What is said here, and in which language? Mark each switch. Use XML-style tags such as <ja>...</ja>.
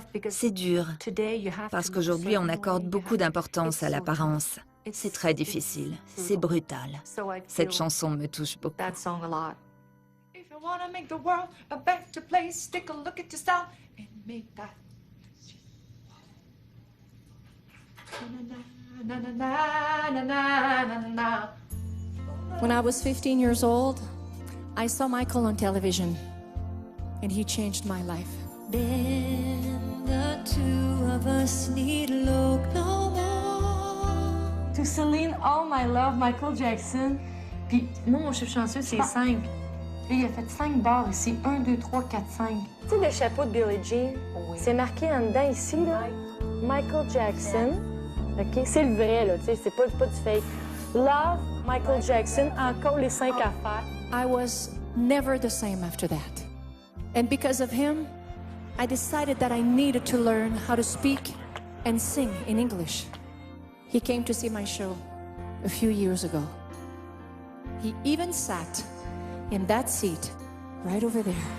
<fr>C'est dur, parce qu'aujourd'hui on accorde beaucoup d'importance à l'apparence. C'est très difficile, c'est brutal. Cette chanson me touche beaucoup.</fr> <en>If you wanna make the world a better place, take a look at yourself and make that. Na, na, na, na, na, na, na. When I was 15 years old, I saw Michael on television, and he changed my life. Then the two of us need look no more. To Celine, all my love, Michael Jackson.</en> <fr>Puis moi, mon chiffre chanceux, c'est 5. Lui, il a fait 5 barres ici. 1, 2, 3, 4, 5. Tu sais, le chapeau de Billie Jean, c'est marqué en dedans ici, là. Michael Jackson. OK? C'est le vrai, là. Tu sais, c'est pas du fake. Love, Michael Jackson, encore les 5 affaires.</fr> <en>I was never the same after that. And because of him, I decided that I needed to learn how to speak and sing in English. He came to see my show a few years ago. He even sat in that seat right over there.</en>